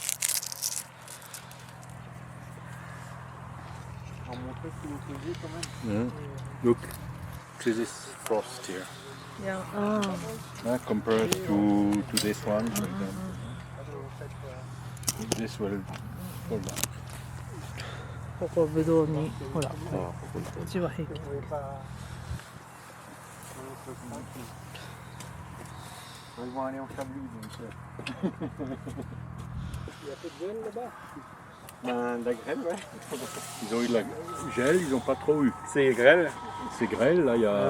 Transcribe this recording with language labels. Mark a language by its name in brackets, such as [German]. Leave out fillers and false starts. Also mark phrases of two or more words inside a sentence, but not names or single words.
[English] Look, this is frost here. Yeah. Compared to this one, for example. This will fall down. [Japanese] ここぶどうにほら、こっちは平気。 [French] Ils vont aller en Chablis, donc. Il y a peu de gel là-bas. Ben, de la grêle, ouais. Ils ont eu de la gel, ils n'ont pas trop eu. C'est grêle. C'est grêle, là, il y a,